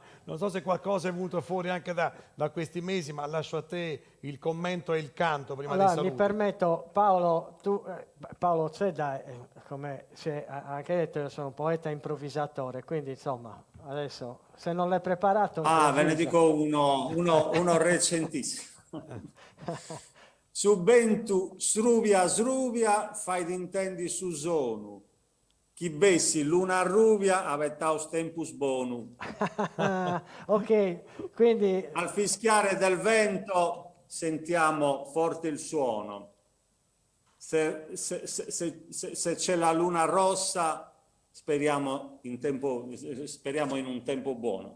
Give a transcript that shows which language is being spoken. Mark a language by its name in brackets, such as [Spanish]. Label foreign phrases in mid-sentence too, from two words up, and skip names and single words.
[Italian] Non so se qualcosa è venuto fuori anche da questi mesi, ma lascio a te il commento e il canto prima Allora, dei saluti. mi permetto, Paolo, Paolo Zedda, come si è anche detto, io sono un poeta improvvisatore, quindi insomma, adesso se non l'hai preparato... Ve ne dico uno recentissimo. [Sardinian] Subentu sruvia fai d'intendi su zonu. Chi bessi luna ruvia avetaus tempus bonu. [Italian] Ok, quindi... Al fischiare del vento sentiamo forte il suono. Se c'è la luna rossa, speriamo in un tempo buono.